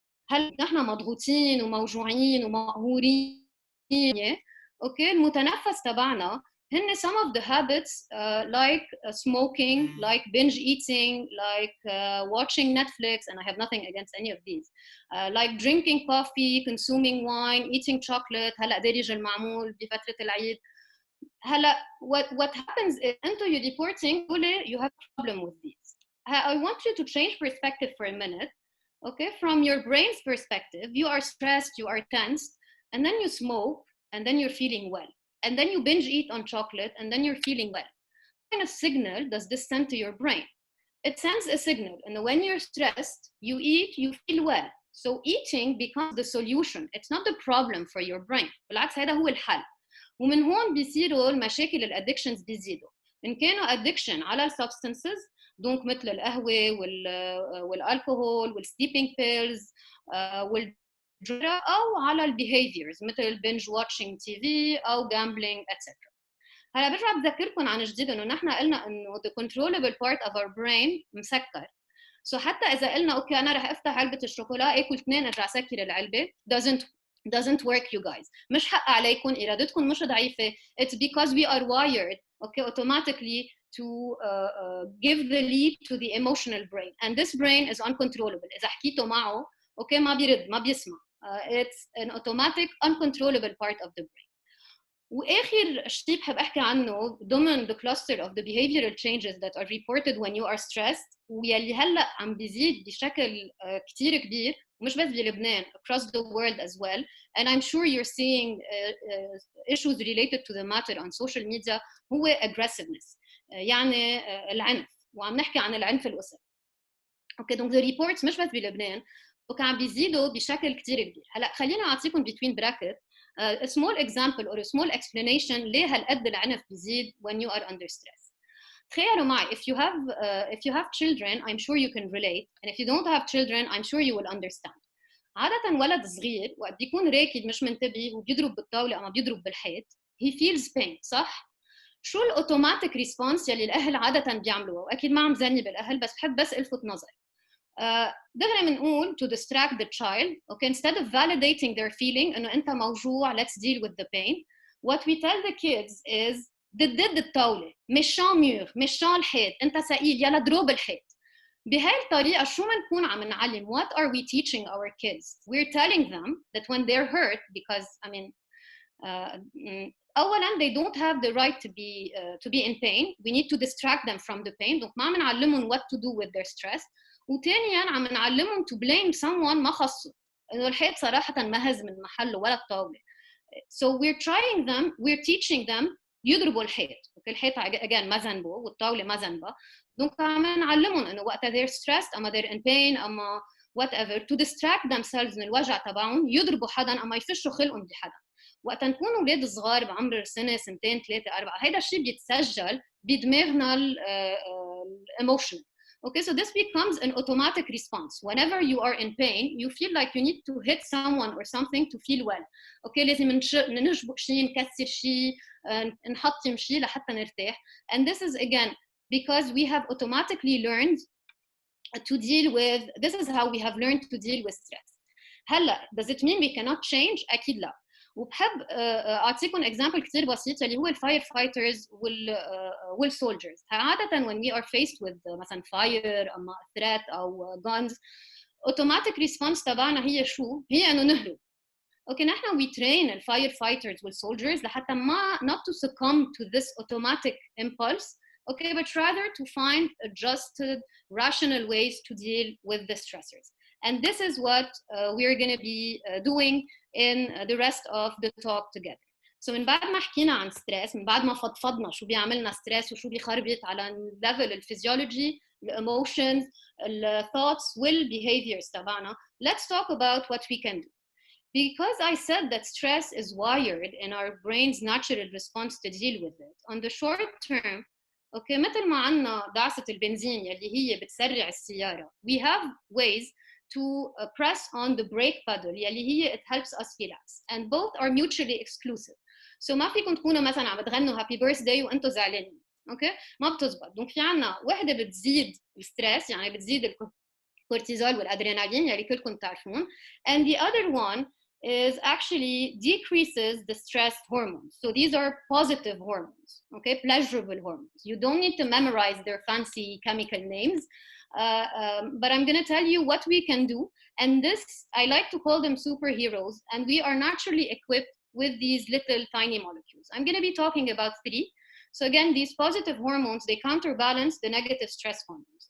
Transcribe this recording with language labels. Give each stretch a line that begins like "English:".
Arabic: هل نحن مضغوطين وموجوعين ومقهورين؟ اوكي المتنفس تبعنا هن
English: some of the habits like smoking, like binge eating, like watching Netflix, and I have nothing against any of these, like drinking coffee, consuming wine, eating chocolate.
Arabic: هلا دارج المعمول بفترة العيد.
English: هلا what happens is انتو you reporting you have a problem with these. I want you to change perspective for a minute. Okay, from your brain's perspective, you are stressed, you are tense, and then you smoke, and then you're feeling well. and then you binge eat on chocolate, and then you're feeling well. What kind of signal does this send to your brain? It sends a signal, and when you're stressed, you eat, you feel well. So eating becomes the solution. It's not the problem for your brain.
Arabic: بالعكس هذا هو الحل. ومن هون بيصيروا المشاكل الادكشنز بيزيدوا. إن كانوا addiction على السبستانسز دونك مثل القهوة والالكوهول والسليبينج بيلز والدراج أو على البيهيفيرز مثل البنج واتشينج تي في أو gambling etc. هلا برجع بذكركم عن جديد إنه نحن قلنا إنه
English: the controllable part of our brain
Arabic: مسكر. So حتى إذا قلنا أوكي أنا رح أفتح علبة الشوكولا آكل 2 أرجع سكر العلبة
English: doesn't work you guys.
Arabic: مش حق عليكم إرادتكم مش ضعيفة.
English: It's because we are wired okay automatically to give the lead to the emotional brain, and this brain is uncontrollable.
Arabic: إذا حكيتوا معه أوكي ما بيرد ما بيسمع.
English: It's an automatic uncontrollable part of the brain.
Arabic: واخر شيء بحب احكي عنه ضمن
English: the cluster of the behavioral changes that are reported when you are stressed
Arabic: ويلي هلا عم بيزيد بشكل كتير كبير ومش بس بلبنان
English: across the world as well, and I'm sure you're seeing issues related to the matter on social media هو aggressiveness
Arabic: يعني العنف, وعم نحكي عن العنف الأسري. اوكي دونك
English: the reports
Arabic: مش بس بلبنان وكان بيزيدوا بشكل كتير كبير. هلا خلينا اعطيكم
English: between bracket a small example or a small explanation
Arabic: ليه هالقد العنف بيزيد
English: when you are under stress.
Arabic: تخيلوا معي
English: if you have children I'm sure you can relate, and if you don't have children I'm sure you will understand.
Arabic: عادة ولد صغير وقت بيكون راكد مش منتبه وبيضرب بالطاولة أما بيضرب بالحيط
English: he feels pain
Arabic: صح؟ شو الأوتوماتيك ريسبونس يلي الأهل عادة بيعملوها؟ وأكيد ما عم زني بالأهل بس بحب بس ألفت نظر. دغري بنقول
English: to distract the child okay instead of validating their feeling
Arabic: انه انت موجوع
English: let's deal with the pain, what we tell the kids is
Arabic: ضد الطاوله مشان ميور مشان الحيط انت ثقيل يلا ضرب الحيط. بهاي الطريقه شو بنكون عم نعلم؟
English: what are we teaching our kids? We're telling them that when they're hurt because I mean اولا they don't have the right to be in pain, we need to distract them from the pain.
Arabic: دونك ما عم نعلمهم
English: what to do with their stress.
Arabic: وثانيا عم نعلمهم
English: to blame someone
Arabic: ما خصه انه الحيط صراحه ما هز من محله ولا الطاوله.
English: So we're teaching them
Arabic: يضربوا الحيط. اوكي الحيط again ما ذنبه والطاوله ما ذنبها. دونك عم نعلمهم انه وقتها
English: they're stressed
Arabic: اما
English: they're in pain
Arabic: اما whatever
English: to distract themselves
Arabic: من الوجع تبعهم يضربوا حدا اما يفشوا خلقهم بحدا. وقت نكون اولاد صغار بعمر سنه سنتين ثلاثه اربعه هيدا الشيء بيتسجل بدماغنا الايموشن.
English: Okay, so this becomes an automatic response. Whenever you are in pain, you feel like you need to hit someone or something to feel well.
Arabic: Okay, لازم نشبك شيء, نكسر شيء, نحطم شيء لحتى نرتاح.
English: And this is again because we have automatically learned to deal with. This is how we have learned to deal with stress. هلا does it mean we cannot change؟
Arabic: أكيد لا. وبحب اعطيكم example كثير بسيط اللي هو الفاير فايترز والسولجرز. عاده
English: when we are faced with
Arabic: مثلا fire اما threat او guns
English: automatic response
Arabic: تبعنا هي شو؟ هي انه نهرب. اوكي نحن
English: we train الفاير fighters والسولجرز لحتى ما not to succumb to this automatic impulse okay but rather to find adjusted rational ways to deal with the stressors. And this is what we're going to be doing in the rest of the talk together.
Arabic: So من بعد ما حكينا عن ستريس, من بعد ما فضفضنا شو بيعملنا ستريس وشو بيخربط على الليفل الفيزيولوجي, الايموشنز, الثوتس والبيهيفيرز تبعنا,
English: let's talk about what we can do. Because I said that stress is wired in our brain's natural response to deal with it. On the short term, okay,
Arabic: مثل ما عنا دعسة البنزين يلي هي بتسرع السيارة,
English: we have ways to press on the brake pedal يلي هي it helps us relax, and both are mutually exclusive.
Arabic: So ما فيكم تكونوا مثلا عم تغنوا
English: happy birthday
Arabic: وانتم زعلانين, اوكي ما بتزبط. دونك في عنا وحده بتزيد الستريس يعني بتزيد الكورتيزول والادرينالين يلي كلكم تعرفون,
English: and the other one is actually decreases the stress hormones. So these are positive hormones, okay, pleasurable hormones. You don't need to memorize their fancy chemical names. But I'm going to tell you what we can do, and this I like to call them superheroes, and we are naturally equipped with these little tiny molecules. I'm going to be talking about 3. So again, these positive hormones, they counterbalance the negative stress hormones.